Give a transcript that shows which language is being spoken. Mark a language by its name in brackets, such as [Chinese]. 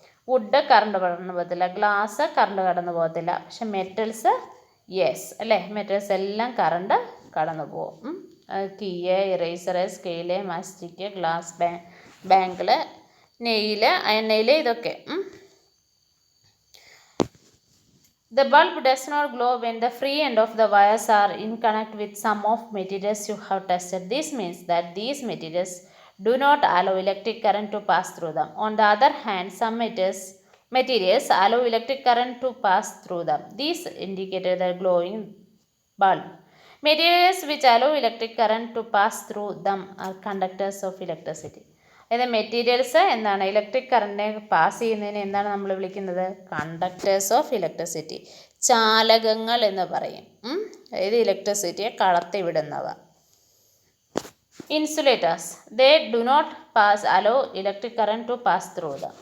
[Malayalam] Would current കടന്നു പോകത്തില്ല. Glass current കടന്നു പോകത്തില്ല. പക്ഷെ മെറ്റൽസ് യെസ് അല്ലേ, മെറ്റൽസ് എല്ലാം കറണ്ട് കടന്നു പോകും. [English] key, eraser, scale, mastic, glass bangle, nail, iron [Malayalam] ഇതൊക്കെ. [English] The bulb does not glow when the free end of the wires are in contact with some of materials you have tested. This means that these materials do not allow electric current to pass through them. On the other hand, some materials allow electric current to pass through them. These indicated the glowing bulb. Materials which allow electric current to pass through them are conductors of electricity. [Malayalam] അതായത് materials എന്താണ്, electric കറണ്ടിനെ pass ചെയ്യുന്നതിന് എന്താണ് നമ്മൾ വിളിക്കുന്നത്? [English] conductors of electricity, [Malayalam] ചാലകങ്ങൾ എന്ന് പറയും. അതായത് ഇലക്ട്രിസിറ്റിയെ കടത്തിവിടുന്നവ. [English] Insulators, they do not allow electric current to pass through the.